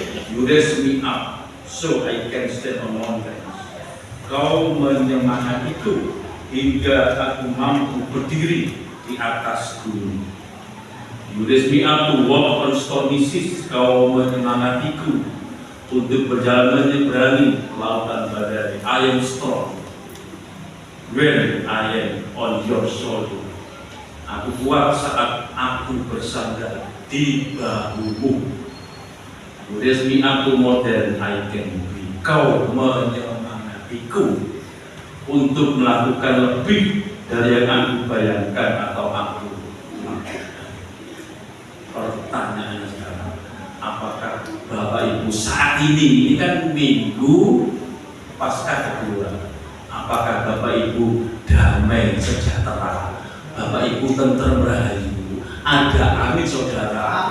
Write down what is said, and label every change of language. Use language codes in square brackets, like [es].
[en] You raise me up so I can stand on mountains. [id] Kau menyemangatiku hingga aku mampu berdiri di atas gunung. [en] You raise me up to walk on stormy seas. [id] Kau menyemangatiku untuk berjalan menyeberangi lautan badai. [en] I am strong when I am on your shoulder. [id] Aku kuat saat aku bersandar di bahumu. [en] You raise me up to more than I can be. [id] Kau menyemangatiku untuk melakukan lebih dari yang aku bayangkan atau aku lakukan. Pertanyaannya sekarang, apakah Bapak Ibu saat ini kan minggu pasca kedua, apakah Bapak Ibu damai sejahtera, Bapak Ibu tentrem rahayu, ada amin saudara?